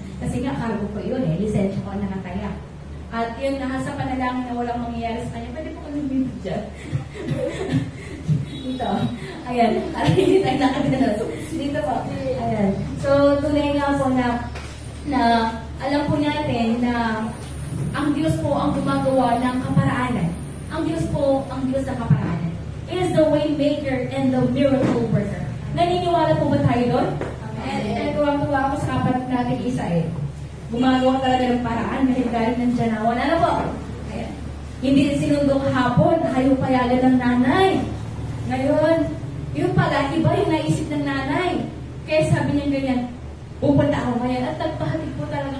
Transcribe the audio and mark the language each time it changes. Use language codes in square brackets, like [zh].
[tl] Kasi nga cargo ko yun lisensya ko ang nakataya. At yun, nasa panalangin na walang mangyayari sa kanya, pwede po kami dito dyan. Dito. Ayan. Hindi tayo nakagalas. Dito po. Ayan. So, tunay nga po na alam po natin na ang Diyos po ang gumagawa ng kaparaanan. Ang Diyos po ang Diyos ng kaparaanan. [en] He is the way maker and the miracle worker. [tl] Naniniwala po ba tayo doon? Amen. Tuwa-tuwa ako sa kapatid natin isa Gumagawa talaga ng paraan kahit galing ng Janawan. Ano po? Ayan. Hindi sinundong hapon, ayaw payagan ng nanay. Ngayon, yung pala, iba yung naisip ng nanay. Kaya sabi niya ganyan, pupunta ako ngayon at nagpahatid po talaga.